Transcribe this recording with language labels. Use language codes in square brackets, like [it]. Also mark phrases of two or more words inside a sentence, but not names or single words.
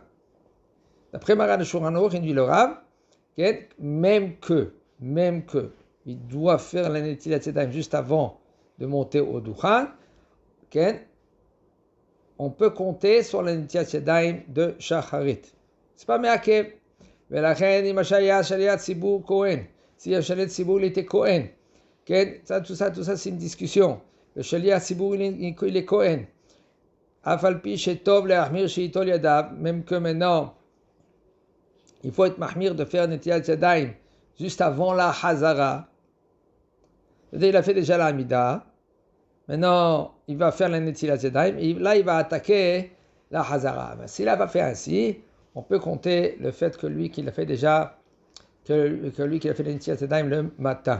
[fr] D'après Maran HaShulchan Aruch, il dit le Rav, même que, il doit faire la [he] נטילת ידיים [fr] juste avant de monter au Dukhan, on peut compter sur la [he] נטילת ידיים [fr] de Shacharit. C'est pas me'akev. [he] ולכן אם היה שליח ציבור כהן, [fr] si un [he] שליח ציבור [fr] il était Kohen, tout ça c'est une discussion. Le [he] שליח ציבור [fr] il est Kohen. [he] אף על פי שטוב להחמיר שייטול ידיו, [fr] même que maintenant il faut être mahmir de faire [he] נטילת ידיים [fr] juste avant la Hazara. Il a fait déjà la Hamida. Maintenant, il va faire la [he] נטילת ידיים. [fr] Et là, il va attaquer la Hazara. Mais s'il va faire ainsi, on peut compter le fait que lui qui l'a fait déjà, que lui qui a fait la [he] נטילת ידיים [fr] le matin.